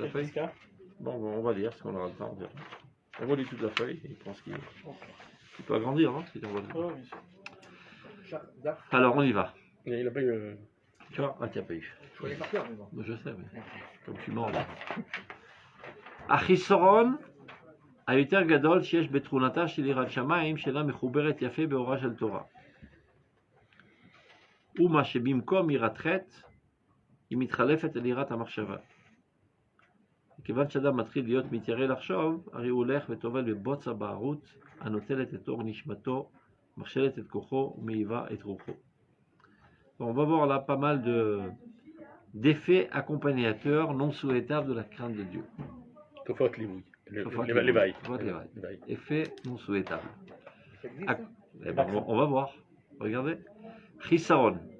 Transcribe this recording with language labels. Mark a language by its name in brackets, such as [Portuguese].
[French] la feuille? Bon, on va lire, parce qu'on aura le temps. On relit toute la feuille, et il pense qu'il peut agrandir, non? Si on va le... Oui, bien sûr. Alors, on y va. Il n'a pas eu. Tu vois? Ah, tu n'as pas eu. Je connais par cœur, mais bon. Je sais, mais comme tu mens là. [Hebrew] החיסרון היותר גדול שיש בתכונתה של יראת שמיים שאינה מחוברת יפה באורה של תורה. ומה שבמקום יראת חטא היא מתחלפת אל יראת המחשבה. מכיוון שאדם מתחיל להיות מתיירא לחשוב, הרי הוא הולך וטובל בבוץ הבערות הנוטלת את אור נשמתו, מכשלת את כוחו ומעיבה את רוחו. [French] On va voir là pas mal d'effets accompagnateurs non souhaitables de la crainte de Dieu. Tofot Livoui. L'éveil. Effet non souhaitable. Ça existe, ça? Eh ben, on va voir. Regardez. Chisaron.